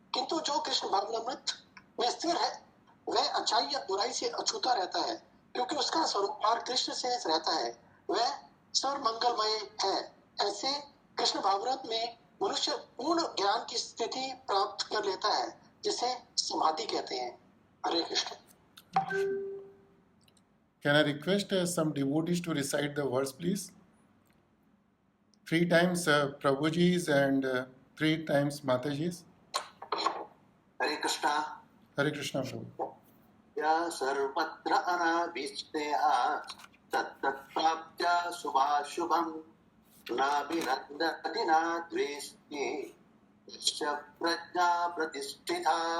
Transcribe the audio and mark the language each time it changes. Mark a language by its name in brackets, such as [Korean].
[Hindi] किंतु जो कृष्ण भावनामृत में स्थिर है, वह अच्छाई या बुराई से अछूता रहता है, क्योंकि उसका स्वरूप कृष्ण से रहता है। वह सर्वमंगलमय है। ऐसे कृष्ण भावनामृत में मनुष्य पूर्ण ज्ञान की स्थिति प्राप्त कर लेता है, जिसे समाधि कहते हैं। हरे Krishna. [English] Can I request some devotees to recite the verse, please? 3 times Prabhuji's and 3 times Mataji's. [Hindi] Hare Krishna. [English] Hare Krishna, Prabhu. [Sanskrit] या सर्वत्र अनाभिष्टेहा तत्तत्प्राप्त्या शुभाशुभं नाभिनन्दति न द्वेष्टि च प्रज्ञा प्रतिष्ठिता।